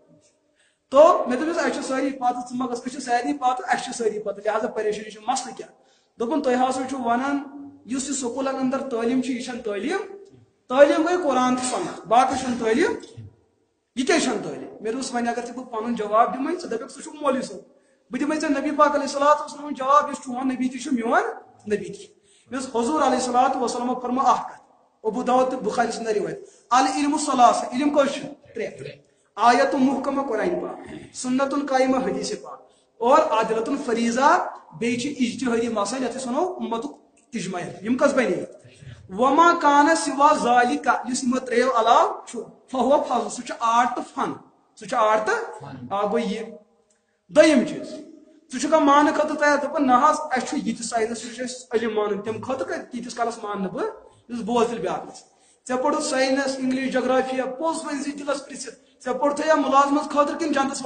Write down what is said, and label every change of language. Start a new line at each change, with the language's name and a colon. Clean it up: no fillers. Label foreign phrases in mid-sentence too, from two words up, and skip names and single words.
Kashmiri: تو مےٚ دوٚپُس اَسہِ چھِ سٲری پتہٕ ژٕ مہ گژھ أسۍ چھِ سارنٕے پتہٕ اَسہِ چھِ سٲری پتہٕ لہٰذا پریشٲنی چھِ مسلہٕ کیٛاہ دوٚپُن تُہۍ ہسا چھِو ونان یُس یہِ سکوٗلن انٛدر تعلیٖم چھِ یہِ چھنہٕ تعلیٖم تعلیٖم گٔے قرآن تہٕ سنت باقٕے چھنہٕ تعلیٖم یہِ کیٛازِ چھنہٕ تعلیٖم مےٚ دوٚپُس وۄنۍ اگر ژٕ بہٕ پنُن جواب دِمے ژٕ دپکھ ژٕ چھُکھ مولوی صٲب بہٕ دِمے ژےٚ نبی پاک
Arabic: علیہ الصلوۃ والسلامُن
Kashmiri: جواب یُس چون نبی تہِ چھُ میون نبی تہِ مےٚ اوس حضوٗر علیہ الصلوۃ والسلامو فرمو اکھ کتھ ابو داؤد تہٕ بخاری سٕنٛز روایت
Arabic: العلم ثلاث
Kashmiri: علم کٔژ چھِ ترٛےٚ
Arabic: آیت محکمہ
Kashmiri: قرآن پاک
Arabic: سنت قائمہ
Kashmiri: حدیث پاک اور
Arabic: عادلۃ فریضہ
Kashmiri: بیٚیہِ چھِ اجتہادی مسائل یتھ أسۍ ونو اُمتُک اجماع یِم کٔژ بنے
Arabic: وما کان سوا ذالک
Kashmiri: یُس یِمو ترٛیٚیو علاوٕ چھُ
Arabic: فہو فضل
Kashmiri: سُہ چھُ آرٹ تہٕ فن سُہ چھُ آرٹ تہٕ آ گوٚو یہِ دوٚیِم چیٖز ژٕ چھُکھا ماننہٕ خٲطرٕ تیار دپان نہ حظ اَسہِ چھُ یہِ تہِ ساینس سُہ چھُ اَسہِ علم مانُن تمہِ خٲطرٕ کتہِ تیٖتِس کالس ماننہٕ بہٕ یُس بوز تیٚلہِ بیاکھ گژھِ ژےٚ پوٚرُتھ
English: science English
Kashmiri: جغرافیہ پوٚز ؤنۍ زِ دِلس پرژھِتھ ژےٚ پوٚرتھٕ یا مُلازمت خٲطرٕ کِنہٕ جنتس